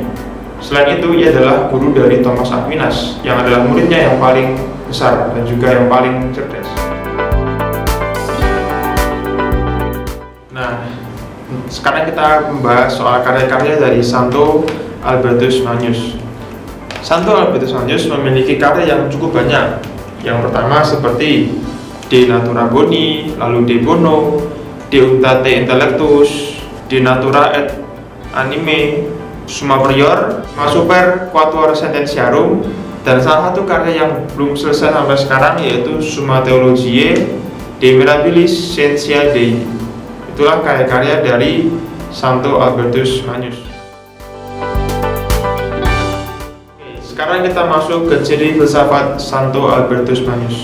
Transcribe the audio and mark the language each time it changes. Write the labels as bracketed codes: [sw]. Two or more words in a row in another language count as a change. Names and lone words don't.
[id] Selain itu, ia adalah guru dari Thomas Aquinas yang adalah muridnya yang paling besar dan juga yang paling cerdas. Nah, sekarang kita membahas soal karya-karya dari Santo Albertus Magnus. Santo Albertus Magnus memiliki karya yang cukup banyak. Yang pertama seperti De Natura Boni, lalu De Bono, De Unitate Intellectus, De Natura et Anime, Summa Prior, Summa Super Quatuor Sententiarum, dan salah satu karya yang belum selesai sampai sekarang yaitu Summa Theologiae De Mirabilis Scientiae Dei. Itulah karya-karya dari Santo Albertus Magnus. Sekarang kita masuk ke ciri filsafat Santo Albertus Magnus.